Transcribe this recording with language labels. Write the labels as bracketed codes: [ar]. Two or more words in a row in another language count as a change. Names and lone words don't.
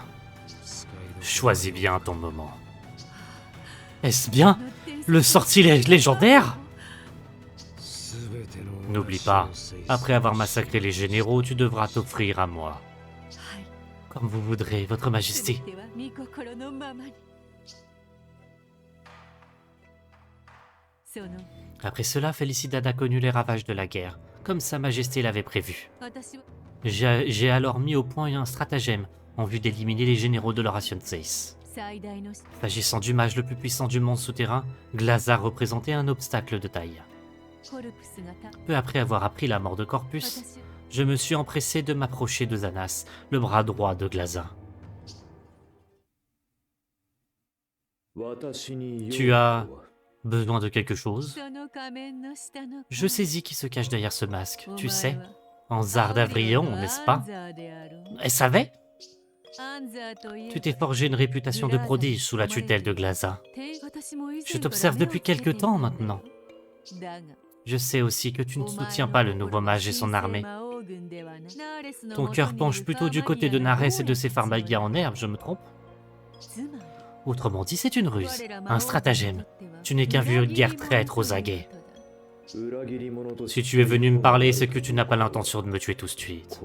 [fr] Choisis bien ton moment. Est-ce bien le sortilège légendaire? N'oublie pas, après avoir massacré les généraux, tu devras t'offrir à moi. [ja] はい [fr] Comme vous voudrez, votre [ja] 全 [fr] majesté. [ja] ては御心のままにその [fr] Après cela, Felicidad a connu les ravages de la guerre, comme sa majesté l'avait prévu. [ja] 私は [fr] J'ai alors mis au point un stratagème en vue d'éliminer les généraux de l'Oration 6. [ja] 最大の [fr] S'agissant du mage le plus puissant du monde souterrain, Glaza représentait un obstacle de taille. [ja] コルプスがた [fr] Peu après avoir appris la mort de Corpus, [ja] 私 [fr] je me suis empressé de m'approcher de Zanas, le bras droit de Glaza. Tu as besoin de quelque chose? [ja] その仮面の下の [fr] Je saisis qui se cache derrière ce masque, [ja] お [fr] tu [ja] 前 [fr] sais, [ja] は [fr] en Zard d'Avrion, n'est-ce pas? [ja] アンザーであろう [fr] Elle savait? [ja] アンザーといえば [fr] Tu t'es forgé une réputation de prodige sous la tutelle de Glaza. [ja] 私も以前 [fr] Je t'observe depuis quelque temps maintenant. [ja] だが [fr] Je sais aussi que tu ne soutiens pas le nouveau mage et son armée. Ton cœur penche plutôt du côté de Nares et de ses pharmagias en herbe, je me trompe? Autrement dit, c'est une ruse, un stratagème. Tu n'es qu'un vulgaire traître aux aguets. Si tu es venu me parler, c'est que tu n'as pas l'intention de me tuer tout de suite.